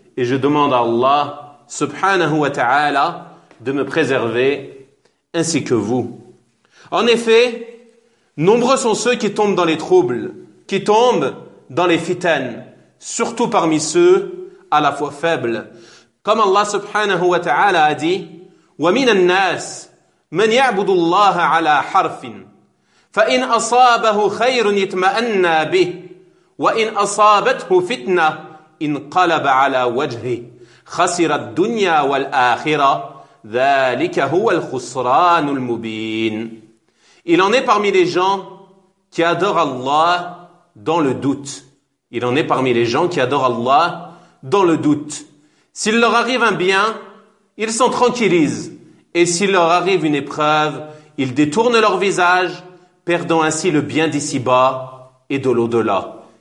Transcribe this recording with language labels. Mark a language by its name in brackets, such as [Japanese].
[French] Et je demande à Allah, subhanahu wa ta'ala, de me préserver ainsi que vous. En effet, nombreux sont ceux qui tombent dans les troubles, qui tombent dans les fitanes, surtout parmi ceux à la fois faibles. Comme Allah subhanahu wa ta'ala a dit, [Arabic] وَمِنَ النَّاسِ مَنْ يَعْبُدُ اللَّهَ عَلَى حَرْفٍ فَإِنْ أَصَابَهُ خَيْرٌ يَطْمَأَنَّ بِهِ وَإِنْ أَصَابَتْهُ فِتْنَةٌ انْقَلَبَ عَلَى وَجْهِهِ خَسِرَ الدُّنْيَا وَالْآخِرَةِ ذَلِكَ هُوَ الْخُسْرَانُ الْمُبِينُ. [French] Il en est parmi les gens qui adorent Allah dans le doute. Il en est parmi les gens qui adorent Allah dans le doute. S'il leur arrive un bien, ils s'en tranquillisent. Et s'il leur arrive une épreuve, ils détournent leur visage, perdant ainsi le bien d'ici-bas et de l'au-delà.